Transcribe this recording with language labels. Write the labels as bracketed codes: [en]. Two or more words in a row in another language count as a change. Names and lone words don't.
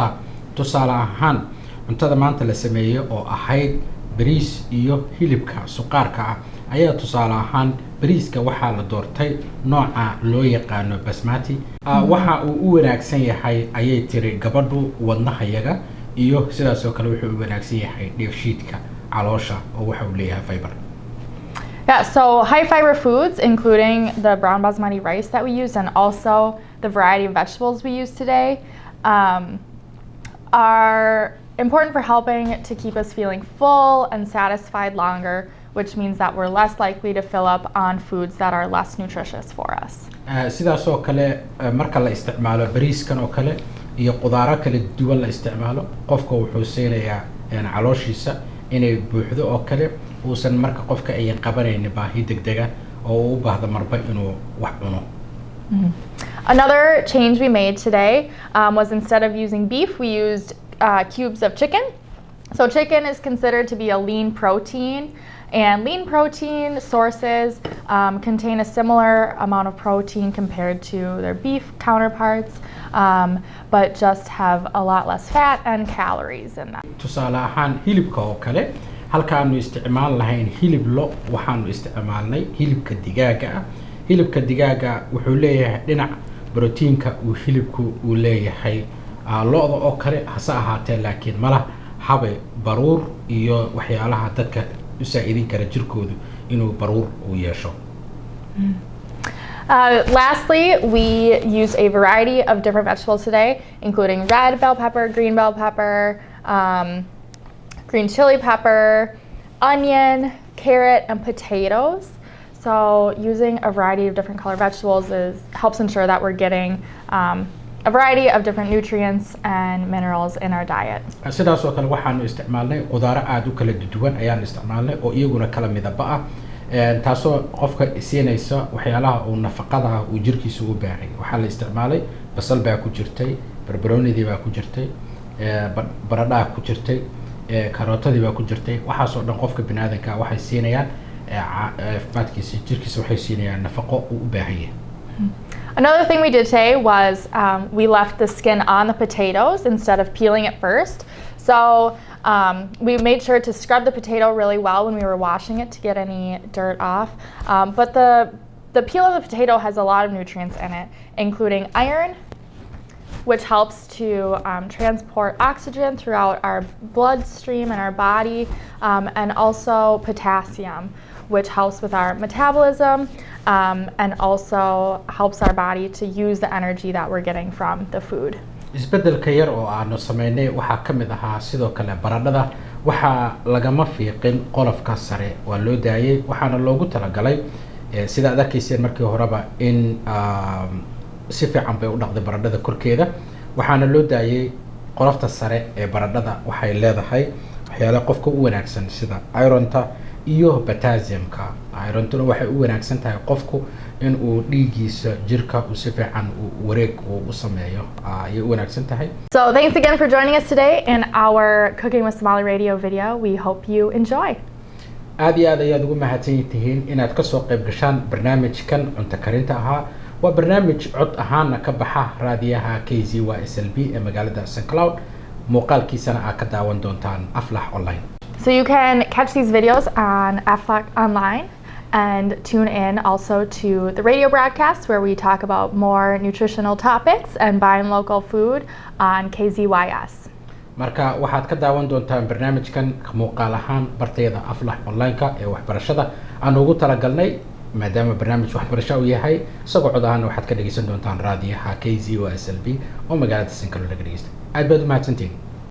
[so] tusaale ahaan cuntada maanta la sameeyay oo ahayd bariis iyo hilibka suqaarka ah ayaa tusaale ahaan bariiska waxaa la doortay nooca loo yaqaano basmati waxa uu u wanaagsan yahay ayay tiri gabadhu wadnahayaga iyo sidaas oo kale wuxuu u wanaagsan yahay dheefshiidka caloosha oo waxa uu leeyahay fiber. [en] Yeah, so high fiber foods, including the brown basmati rice that we used and also the variety of vegetables we use today, are important for helping to keep us feeling full and satisfied longer, which means that we're less likely to fill up on foods that are less nutritious for us. [so] sidaas oo kale marka la isticmaalo bariiskan oo kale iyo qudaaro kala duwan la isticmaalo qofka wuxuu siinayaa calooshiisa inay buuxdo oo kale uusan marka qofka ay qabanaynin baahi degdega oo u baahdo marba inuu wax cuno. [en] Another change we made today was instead of using beef, we used cubes of chicken. So chicken is considered to be a lean protein, and lean protein sources contain a similar amount of protein compared to their beef counterparts, but just have a lot less fat and calories in them. [so] tusaale ahaan hilibka oo kale halkaanu isticmaal lahayn hilib lo waxaanu isticmaalnay hilibka digaaga hilibka digaaga wuxuu leeyahay dhinac borotiinka uu hilibku uu leeyahay lo'da oo kale hase ahaatee laakiin malaha habe baruur iyo waxyaalaha dadka u saacidin kara jirkoodu inuu baruur uu yeesho. [en] Lastly, we used a variety of different vegetables today, including red bell pepper, green bell pepper, green chili pepper, onion, carrot, and potatoes. So using a variety of different color vegetables helps ensure that we're getting a variety of different nutrients and minerals in our diet. [so] sidaas oo kale waxaanu isticmaalnay qudaaro aad u kala duwan ayaan isticmaalnay oo iyaguna kala midaba ah taasoo qofka siinaysa waxyaalaha uu nafaqada uu jirkiisa u baahay. waxaa la isticmaalay basal baa ku jirtay, barbaroonidii baa ku jirtay, baradhada ku jirtay, karootadii baa ku jirtay. waxaas oo dhan qofka bini'aadanka waxay siinayaan caafimaadkiisa jirkiisa waxay siinayaan nafaqo uu u baahan yahay. [en] Another thing we did today was we left the skin on the potatoes instead of peeling it first. So we made sure to scrub the potato really well when we were washing it to get any dirt off. But the peel of the potato has a lot of nutrients in it, including iron, which helps to transport oxygen throughout our bloodstream and our body, and also potassium, which helps with our metabolism and also helps our body to use the energy that we're getting from the food. [so] isbedelka yar oo aanu sameynay waxaa ka mid ahaa sidoo kale baradhada waxaa lagama fiiqin qolofka sare waa loo daayay waxaana loogu talagalay sida aad arkayseen markii horeba in si fiican bay u dhaqday baradhada korkeeda waxaana loo daayay qolofta sare ee baradhada waxay leedahay waxyaalo qofka u wanaagsan sida ironta iyo potassiumka. irontuna waxay u wanaagsan tahay qofku in uu dhiigiisa jirka uu si fiican wareeg u sameeyo ayay u wanaagsan tahay. [en] So thanks again for joining us today in our Cooking with Somali Radio video. We hope you enjoy. [so] aad iyo aad ayaad ugu mahadsan tihiin inaad ka soo qayb gashaan barnaamijkan cunto karinta ahaa. waa barnaamij cod ahaana ka baxa raadiyaha KZYS ee magaalada St.Cloud. muuqaalkiisana aad ka daawan doontaan Aflax Online. [en] So you can catch these videos on Aflax Online and tune in also to the radio broadcasts where we talk about more nutritional topics and buying local food on KZYS. [so] marka waxaad ka daawan doontaan barnaamijkan muuqaal ahaan bartayada Aflax Online-ka ee waxbarashada aan ugu talagalnay maadaama barnaamij waxbarasho uu yahay isagoo cod ahaan waxaad ka dhageysan doontaan raadiyaha KZYS oo magaalada St.Cloud laga dhageysto. aad baad u mahadsantihiin.